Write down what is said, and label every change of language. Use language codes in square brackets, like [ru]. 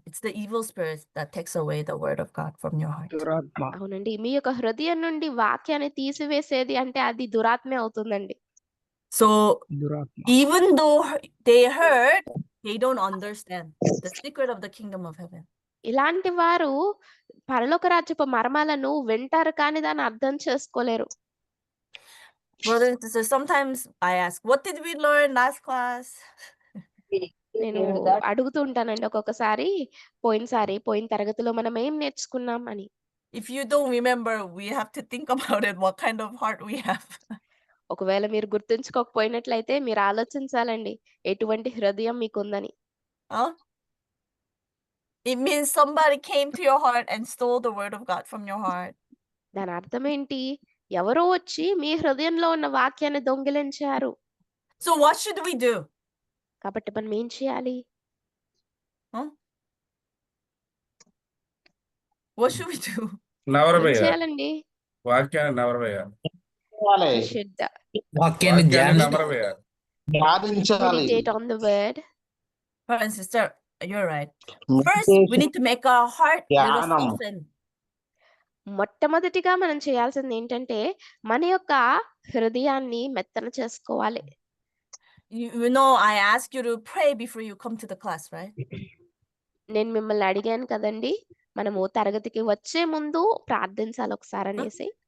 [en] It's the evil spirit that takes away the word of God from your heart. [te] దురాత్మ. అవునండి. మీ యొక్క హృదయం నుండి వాక్యాన్ని తీసివేసేది అంటే అది దురాత్మే అవుతుందండి. [en] So [te] దురాత్మ. [en] even though they heard, they don't understand the secret of the kingdom of heaven. [te] ఇలాంటి వారు పరలోక రాజ్యపు మర్మాలను వింటారు కానీ దాన్ని అర్థం చేసుకోలేరు. [en] Brothers and sisters, sometimes I ask, what did we learn last class? [te] నేను అడుగుతూ ఉంటానండి ఒక్కొక్కసారి, పోయిన తరగతిలో మనం ఏం నేర్చుకున్నాం అని. [en] If you don't remember, we have to think about it, what kind of heart we have. [te] ఒకవేళ మీరు గుర్తుంచుకోకపోయినట్లయితే మీరు ఆలోచించాలండి ఎటువంటి హృదయం మీకుందని. Huh? [en] It means somebody came to your heart and stole the word of God from your heart. [te] దాని అర్థం ఏంటి? ఎవరో వచ్చి మీ హృదయంలో ఉన్న వాక్యాన్ని దొంగిలించారు. [en] So what should we do? [te] కాబట్టి మనం ఏం చేయాలి? [en] What should we do? [te] ఏం చేయాలండి? వాక్యాన్ని నవరవేయాలి. [en] We should [te] వాక్యాన్ని నవరవేయాలి. [en] meditate on the word. Brother and sister, you're right. First, we need to make our heart little soften. [te] మొట్టమొదటిగా మనం చేయాల్సింది ఏంటంటే మన యొక్క హృదయాన్ని మెత్తన చేసుకోవాలి. [en] You know, I asked you to pray before you come to the class, right? [te] నేను మిమ్మల్ని అడిగాను కదండి, మనము తరగతికి వచ్చే ముందు ప్రార్థించాలి ఒకసారి అనేసి.